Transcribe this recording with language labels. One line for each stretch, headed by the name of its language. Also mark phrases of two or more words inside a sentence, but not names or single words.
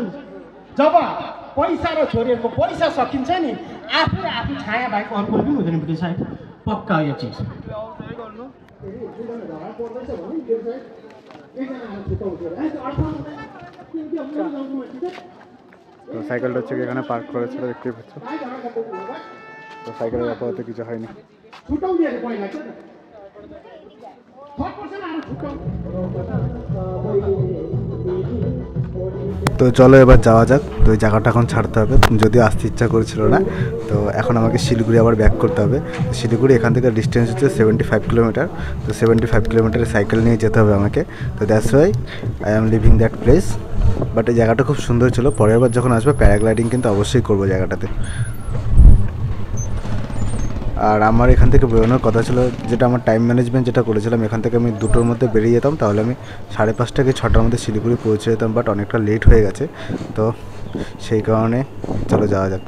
Nepali: जब पैसा र छोरीहरूको पैसा सकिन्छ नि, आफूले आफू छाया भएको अर्को पनि हुँदैन बुझ्नु सायद, पक्का यो चिज।
Bangla: তো সাইকেলটা হচ্ছে এখানে পার্ক করেছিল, দেখতে পাচ্ছ। তো সাইকেলের আপাতত কিছু হয়নি। তো চলো এবার যাওয়া যাক। তো এই জায়গাটা এখন ছাড়তে হবে, যদিও আসতে ইচ্ছা করেছিল না। তো এখন আমাকে শিলিগুড়ি আবার ব্যাক করতে হবে। শিলিগুড়ি এখান থেকে ডিস্টেন্স হচ্ছে 75 কিলোমিটার। তো 75 কিলোমিটারের সাইকেল নিয়ে যেতে হবে আমাকে।
English: তো that's why I am leaving that place।
Bangla: বাট এই জায়গাটা খুব সুন্দর ছিল, পরের বার যখন আসবে প্যারাগ্লাইডিং কিন্তু অবশ্যই করবো জায়গাটাতে। আর আমার এখান থেকে বেরোনোর কথা ছিল, যেটা আমার
English: time management
Bangla: যেটা করেছিলাম, এখান থেকে আমি 2টোর মধ্যে বেরিয়ে যেতাম, তাহলে আমি 5:30 কি 6টার মধ্যে শিলিগুড়ি পৌঁছে যেতাম। বাট অনেকটা লেট হয়ে গেছে, তো সেই কারণে চলো যাওয়া যাক।